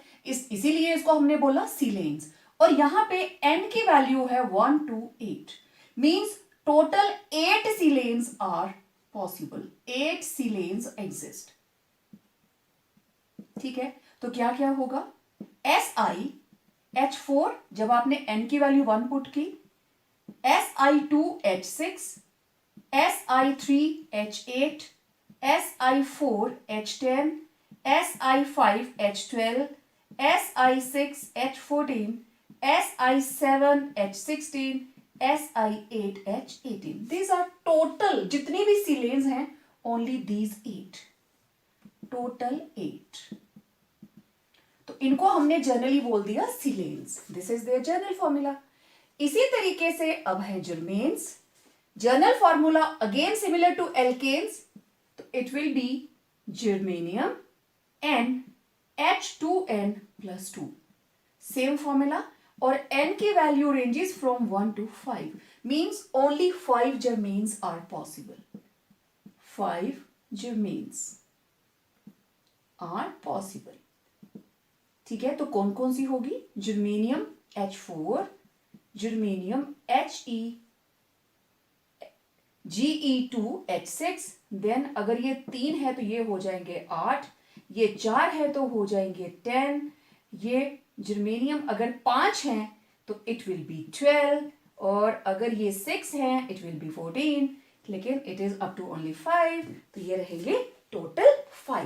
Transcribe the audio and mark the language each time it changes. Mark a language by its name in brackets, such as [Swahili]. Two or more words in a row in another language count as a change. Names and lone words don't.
[Hindi] इसीलिए इसको हमने बोला सिलेन्स। और यहां पे n की वैल्यू है 1 to 8, [English] means total 8 silanes are possible, 8 silanes exist, [Hindi] ठीक है। तो क्या क्या होगा, SiH4 जब आपने n की वैल्यू 1 पुट की, Si2H6, Si3H8, Si4H10, Si5H12, Si6H14, Si7H16, Si8H18। [English] These are total [Hindi] जितनी भी सिलेन्स हैं, [English] only these 8, [Hindi] टोटल 8। तो इनको हमने जनरली बोल दिया सिलेन्स, [English] this is their general formula. [Hindi] इसी तरीके से अब है [English] germanes. General formula again similar to alkanes, तो it will be germanium NH2n+2, same formula। [Hindi] और n की [English] value ranges from 1 to 5, means only 5 germanes are possible, 5 germanes are possible, [Hindi] ठीक है। तो कौन कौन सी होगी, जर्मेनियम H4, जर्मेनियम Ge2H6, देन अगर ये 3 है तो ये हो जाएंगे 8, ये 4 है तो हो जाएंगे 10, ये जर्मेनियम अगर 5 हैं तो [English] it will be [Hindi] 12, और अगर ये 6 हैं [English] it will be [Hindi] 14, लेकिन [English] it is up to only [Hindi] 5, तो ये रहेंगे टोटल 5।